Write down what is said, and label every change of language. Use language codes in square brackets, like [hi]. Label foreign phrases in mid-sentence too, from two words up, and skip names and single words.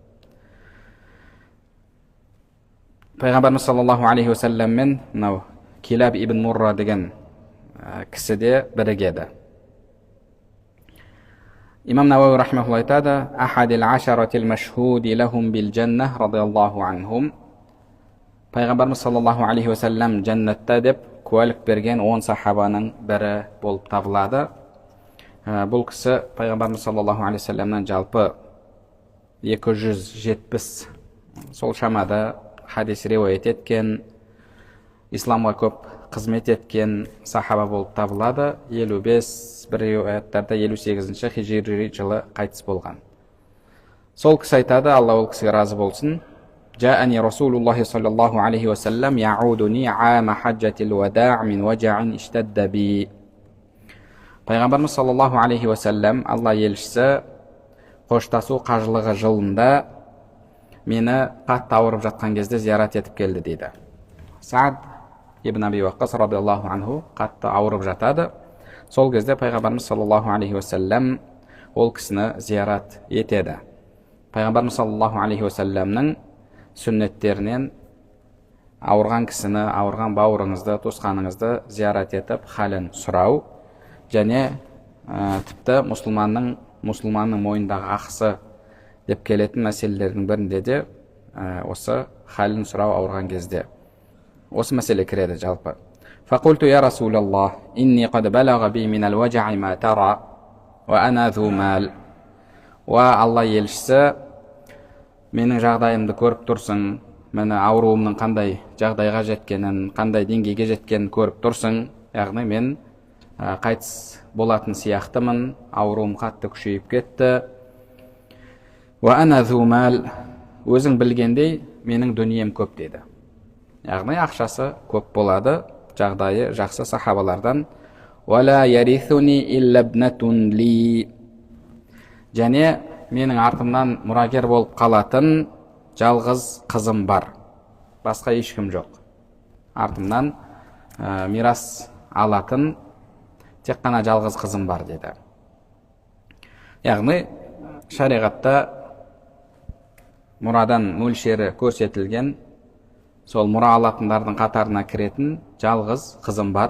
[kk] Пайғамбарымыз [ar] صلى الله عليه وسلم [kk] мынау Килаб ибн Мурра деген кісі де бірігеді. Имам Науауи рахмехуллах айтады: [ar] أحد العشرة المشهود لهم بالجنة رضي الله عنهم. [kk] Пайғамбарымыз [ar] صلى الله عليه وسلم [kk] жәннатта деп куәлік берген 10 сахабаның бірі болып табылады. Бұл кісі пайғамбарымыз [ar] صلى الله عليه وسلم [kk] жалпы 270 сол шамада хадис риуаят еткен, исламға көп қызмет еткен сахаба болып табылады. 55, бір риуаяттарда 58-ші хижри жылы қайтыс болған. Сол кісі айтады, Алла ол кісіге разы болсын: [ar] جاءني رسول الله صلى الله عليه وسلم يعودني عام حجة الوداع من وجع اشتد بي. [kk] Пайғамбарымыз [ar] صلى الله عليه وسلم, [kk] Алла елшісі, қоштасу қажылығы жылында мені қатты ауырып жатқан кезде зиярат етіп келді дейді. Саад ибн Аби Ваққас [ar] رضي الله عنه [kk] қатты ауырып жатады. Сол кезде пайғамбарымыз [ar] صلى الله عليه وسلم [kk] ол кісіні зиярат етеді. Пайғамбарымыз [ar] صلى الله عليه وسلم [kk] сүннеттерінен ауырған кісіні, ауырған бауырыңызды, туысқаныңызды зиярат етіп халін сұрау, және тіпті мұсылманның мойнындағы ақысы деп келетін мәселелердің бірінде де осы халін сұрау ауырған кезде осы мәселе кіреді жалпы. [ar] فقلت يا رسول الله إني قد بلغ بي من الوجع ما ترى وأنا ذو مال. [kk] Алла елшісі, менің жағдайымды көріп тұрсың, мені ауруымның қандай жағдайға жеткенін, қандай деңгейге жеткенін көріп тұрсың. Яғни мен қайтыс болатын сияқтымын, ауруым қатты күшейіп кетті. [ar] وأنا ذو مال, [kk] өзің білгендей менің дүнием көп деді. Яғни ақшасы көп болады, жағдайы жақсы сахабалардан. [ar] ولا يرثني إلا ابنة لي, [kk] және менің артымнан мұрагер болып қалатын жалғыз қызым бар, басқа ешкім жоқ. Артымнан мирас алатын тек қана жалғыз қызым бар деді. Яғни шариғатта мұрадан мөлшері көрсетілген, сол мұра алатындардың қатарына кіретін жалғыз қызым бар.